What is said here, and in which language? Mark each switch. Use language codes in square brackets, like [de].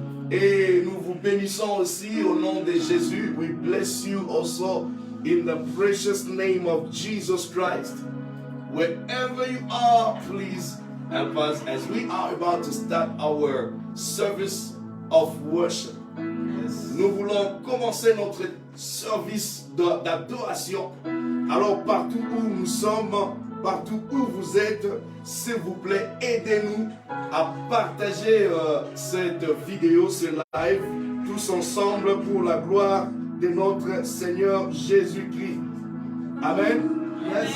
[fr] Et nous vous bénissons aussi au nom de Jésus. [en] We bless you also in the precious name of Jesus Christ. Wherever you are, please help us as we are about to start our service of worship. [fr] Nous voulons commencer notre service d'adoration. Alors partout où nous sommes, partout où vous êtes, s'il vous plaît, aidez-nous à partager cette vidéo, ce live, tous ensemble pour la gloire de notre Seigneur Jésus-Christ. Amen. Yes.